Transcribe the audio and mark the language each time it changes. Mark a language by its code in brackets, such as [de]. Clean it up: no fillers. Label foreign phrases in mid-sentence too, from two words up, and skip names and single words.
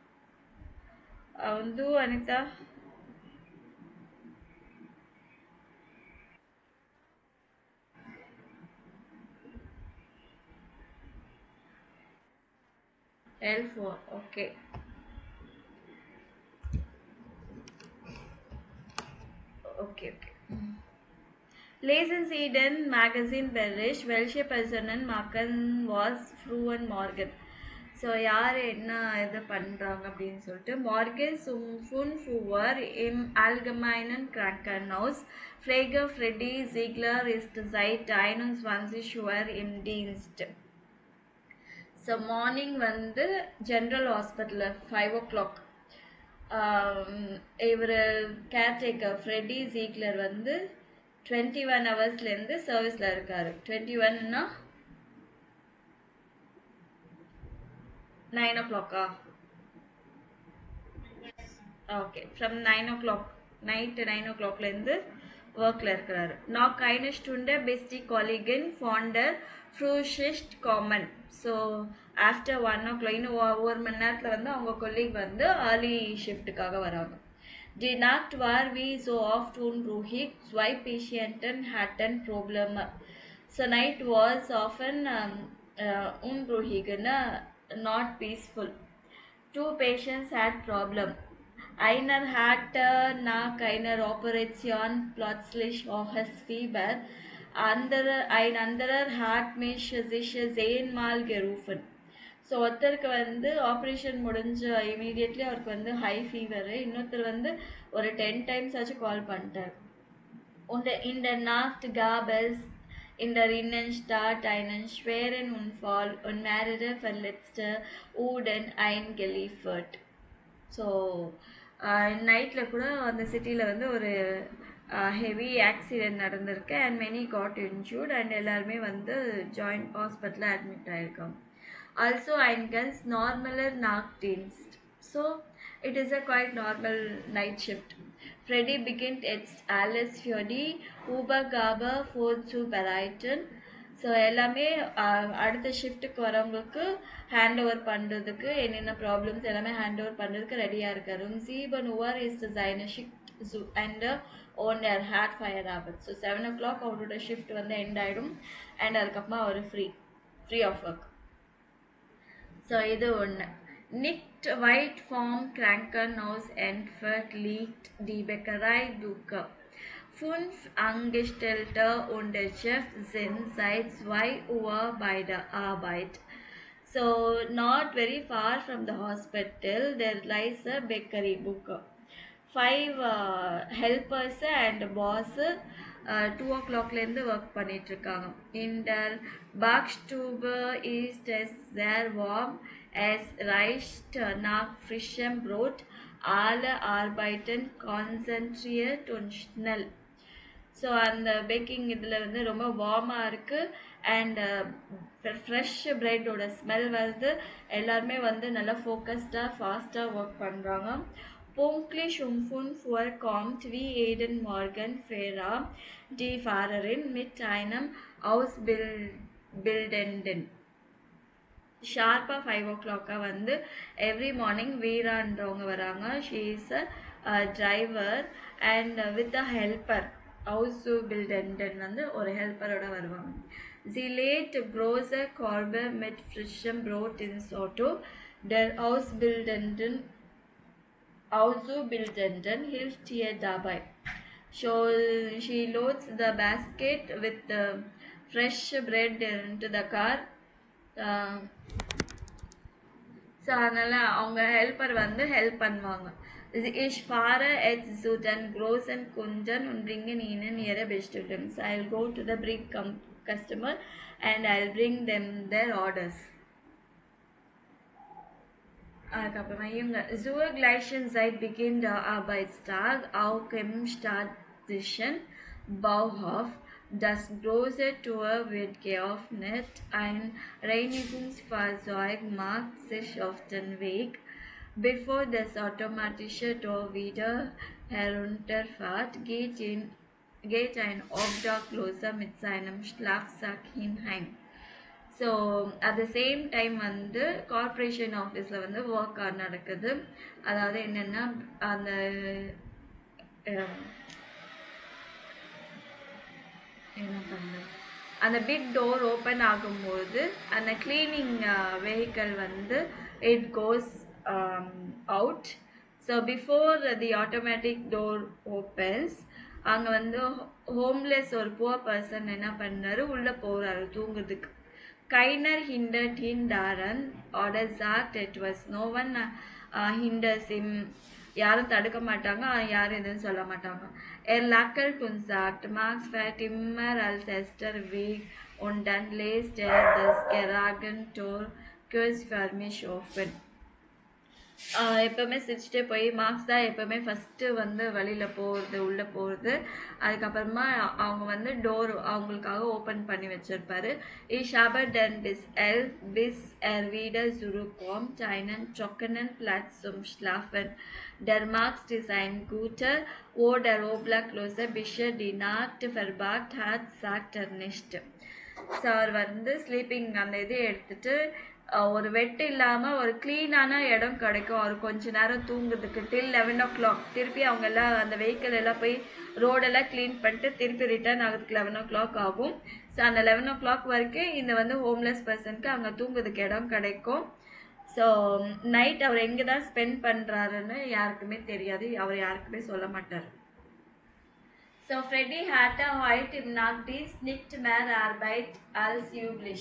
[de] Du, Anita? L4. Okay. Okay. Lesen Sie den Magazinbericht, welche Personen machen was Fru und Morgan. [ta] ஸோ யார் என்ன இது பண்ணுறாங்க அப்படின்னு சொல்லிட்டு [de] Morgen um 5 Uhr im Allgemeinen Krankenhaus. Pfleger Freddy Ziegler ist seit 21 Uhr im Dienst. [ta] ஸோ மார்னிங் வந்து [en] general hospital [ta] 5 o'clock இவர் கேர்டேக்கர் ஃப்ரெட்டி ஜீக்லர் வந்து 21 ஹவர்ஸ்லேருந்து சர்வீஸில் இருக்கார். 21னா 9 o'clock. ஓகே, [en] from 9 o'clock [ta] நைட்டு 9 o'clockலேருந்து ஒர்க்கில் இருக்கிறாரு. [de] Nach einer Stunde bis die Kollegin von der Frühschicht kommen. [ta] ஸோ [en] after 1 o'clock [ta] இன்னும் ஒரு மணி நேரத்தில் வந்து அவங்க கொலீக் வந்து [en] early shift [ta] வராங்க. [de] Die Nacht war wie so oft unruhig. Zwei Patienten hatten Probleme. [en] So night was often unruhig, not peaceful. 2 patients had problem. [de] Einer hatte nach einer Operation plötzlich hohes Fieber. Ein anderer hat mich sich 10 Mal gerufen. [ta] ஸோ ஒருத்தருக்கு வந்து ஆப்ரேஷன் முடிஞ்ச இமீடியட்லி அவருக்கு வந்து [en] high fever, [ta] இன்னொருத்தர் வந்து ஒரு 10 times ஆச்சு கால் பண்ணிட்டார். [de] Und in der Nacht gab es in der Innenstadt einen schweren Unfall und mehrere Verletzte wurden eingeliefert. [ta] ஸோ நைட்டில் கூட அந்த சிட்டியில் வந்து ஒரு [en] heavy accident [ta] நடந்திருக்கு [en] and many got injured and [ta] எல்லாருமே வந்து [en] joint hospital [ta] அட்மிட் ஆகிருக்காங்க. [de] ஆல்சோ ein ganz normaler Nachtdienst. [en] So it is a quite normal night shift. [de] Freddy beginnt jetzt alles für die Übergabe vorzubereiten. [ta] ஸோ எல்லாமே அடுத்த ஷிஃப்ட்டுக்கு வரவங்களுக்கு [en] hand over [ta] பண்ணுறதுக்கு என்னென்ன ப்ராப்ளம்ஸ் எல்லாமே [en] hand over [ta] பண்ணுறதுக்கு ரெடியாக இருக்காரு. [de] 7 Uhr ist seine Schicht zu Ende und er hat Feierabend. [ta] ஸோ 7 o'clock அவரோட ஷிஃப்ட் வந்து எண்ட் ஆகிடும் அண்ட் அதுக்கப்புறமா அவர் [en] free of work. [ta] ஸோ இது ஒன்று. [de] Nicht weit vom Krankenhaus entfernt liegt die Bäckerei Ducker. 5 Angestellte und der Chef sind seit 2 Uhr bei der Arbeit. [en] So not very far from the hospital there lies a bakery Ducker. 5 helpers and boss 2 o'clockலேருந்து ஒர்க் பண்ணிகிட்ருக்காங்க. [de] In der Backstube ist es sehr warm. Es riecht nach frischem Brot. Alle arbeiten konzentriert und schnell. [ta] ஸோ அந்த பேக்கிங் இதில் வந்து ரொம்ப வார்மாக இருக்குது [en] and fresh bread smell [ta] வருது. எல்லாருமே வந்து நல்லா ஃபோக்கஸ்டாக ஃபாஸ்ட்டாக ஒர்க் பண்ணுறாங்க. [de] Pünktlich um 5 Uhr kommt wie jeden Morgen Vera, die Fahrerin, mit einem Ausbildenden. [ta] ஷார்ப்பாக 5 o'clock வந்து [en] every morning [ta] வீரான்றவங்க வராங்க. [en] she is a driver and with a helper. [ta] Ausbildenden வந்து ஒரு ஹெல்ப்பரோட வருவாங்க. [de] Sie lädt große Körbe mit frischem Brot ins Auto. Der Ausbildenden hilft ihr dabei. [en] So she loads the basket with the fresh bread into the car. [ta] ஸோ அதனால் அவங்க ஹெல்ப்பர் வந்து ஹெல்ப் பண்ணுவாங்க. [de] Ich fahre jetzt zu den großen Kunden und bringe ihnen ihre Bestellungen. [en] I'll go to the big customer and I'll bring them their orders. [ta] அதுக்கப்புறமா இவங்க [de] zur gleichen Zeit beginnt der Arbeitstag auch im städtischen Bauhof. Das große Tor wird geöffnet, ein Reinigungsfahrzeug macht sich auf den Weg, bevor das automatische Tor wieder herunterfährt, geht ein Obdachloser mit seinem Schlafsack hinein. [ta] ஸோ [en] at the same time [ta] வந்து [en] corporation office [ta] வந்து ஒர்க் நடக்குது. அதாவது என்னென்னா அந்த என்ன பண்ணுறது அந்த [en] big door open [ta] ஆகும்போது அந்த [en] cleaning vehicle [ta] வந்து [en] it goes out. [ta] ஸோ [en] before the automatic door opens [ta] அங்கே வந்து ஹோம்லெஸ் ஒரு [en] poor person [ta] என்ன பண்ணாரு, உள்ளே போகிறாரு தூங்குறதுக்கு. [de] Keiner [en] hindered him [de] daran oder sagt etwas. [en] No one hinders him. [ta] யாரும் தடுக்க மாட்டாங்க, யாரும் எதுவும் சொல்ல மாட்டாங்க. [de] Lackelt und sagt, Max fährt immer als erster weg und dann lässt das Garagentor kurz für mich offen. [ta] எப்போவுமே சிரிச்சுட்டே போய் மார்க்ஸ் தான் எப்போவுமே ஃபஸ்ட்டு வந்து வெளியில் போகிறது, உள்ளே போகிறது. அதுக்கப்புறமா அவங்க வந்து டோர் அவங்களுக்காக ஓப்பன் பண்ணி வச்சுருப்பாரு. [de] Ich habe dann bis 11 bis wieder zurückkommt einen trockenen Platz zum Schlafen. Der Markt ist ein guter, wo der Obdachlose bisher die Nacht verbracht hat, sagt er nicht. [ta] ஸோ அவர் வந்து ஸ்லீப்பிங் அந்த இது எடுத்துட்டு ஒரு வெட்டு இல்லாமல் ஒரு க்ளீனான இடம் கிடைக்கும் அவர் கொஞ்ச நேரம் தூங்குறதுக்கு [en] till 11 o'clock. [ta] திருப்பி அவங்க எல்லாம் அந்த வெஹிக்கிள் எல்லாம் போய் ரோடெல்லாம் க்ளீன் பண்ணிட்டு திருப்பி ரிட்டர்ன் ஆகிறதுக்கு 11 o'clock ஆகும். ஸோ அந்த 11 o'clock வரைக்கும் இந்த வந்து [en] homeless person [ta] அங்கே தூங்குறதுக்கு இடம் கிடைக்கும். ஸோ நைட் அவர் எங்கே தான் ஸ்பெண்ட் பண்ணுறாருன்னு யாருக்குமே தெரியாது, அவர் யாருக்குமே சொல்ல மாட்டார். [de] So Freddy hatte heute im Nachtdienst nicht mehr Arbeit als üblich.